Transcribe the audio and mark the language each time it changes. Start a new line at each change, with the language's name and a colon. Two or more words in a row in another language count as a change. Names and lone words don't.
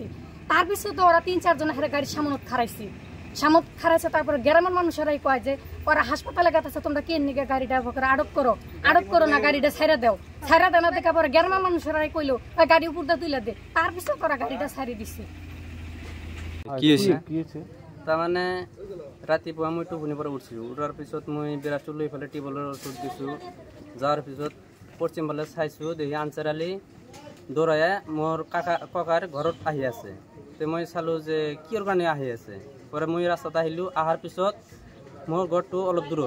Bangla: তারপিছত ওরা 3-4 জন হেরে গাড়ির সামনত খারাইছে। তারপরে গ্রামের মানুষেরাই কয় যে ওরা হাসপাতালে গেছে, তোমরা কে নিকে গাড়িটা আটক করো না, গাড়িটা ছাইরা দেও না। দেখা পরে গ্রামের মানুষেরাই কইলো গাড়ি উপর দিয়ে তুলে দে, তারপিছত ওরা গাড়িটা ছাড়ি দিচ্ছে।
Assamese: তার মানে রাতিপুৱা মই টোপনিৰ পৰা উঠিছোঁ, উঠাৰ পিছত মই বিৰাটো লৈ পেলাই টিউবৱেলৰ ওচৰত গৈছোঁ। যোৱাৰ পিছত পশ্চিম ফালে চাইছোঁ, দেখি আনচাৰ আলি দৌৰাই মোৰ ককাৰ ঘৰত আহি আছে। তে মই চালোঁ যে কিয়ৰ কাৰণে আহি আছে। পরে মই রাস্তাত আহিলোঁ, আহাৰ পিছত মোৰ ঘৰটো অলপ দূৰত।